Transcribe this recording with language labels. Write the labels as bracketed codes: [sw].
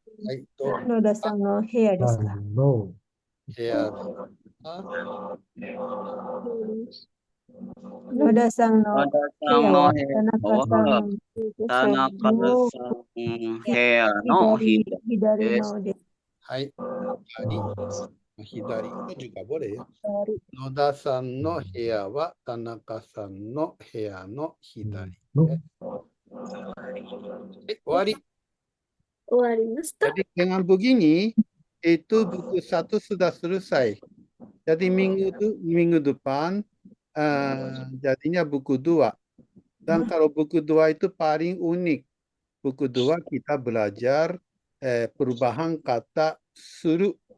[ja] はい、ど野田さんの部屋ですか？部屋ですか？野田さんの野田さんの部屋は田中さん部屋の左のです。はい、左も [id] juga boleh ya. [ja] 野田さんの部屋は田中さんの部屋の左。終わり。終わりました。 [id] Jadi dengan begini, itu buku 1 sudah selesai. Jadi minggu depan jadinya buku 2. Dan kalau buku 2 itu paling unik. Buku 2 kita belajar perubahan kata suru.